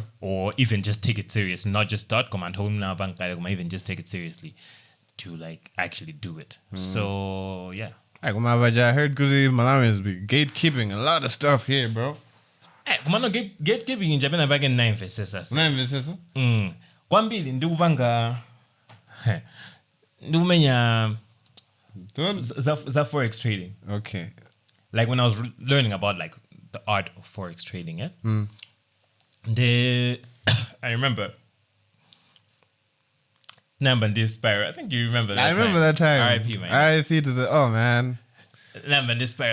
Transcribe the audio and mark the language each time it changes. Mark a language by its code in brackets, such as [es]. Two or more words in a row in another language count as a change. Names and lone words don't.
[en] Or even just take it serious. Not just start, even just take it seriously to like actually do it. So, yeah. I heard Guri Malawi'S be gatekeeping a lot of stuff here, bro. Hey, gatekeeping in Japan back in 9 verses. 9 verses? [ny] Kwambili ndikupanga ndikumenya za [en] forex trading. Okay. Like when I was learning about like the art of forex trading, I remember Nambandi Spire. I think you remember that. I remember that time. R.I.P. man. R.I.P. to the man. Nambandi Spire.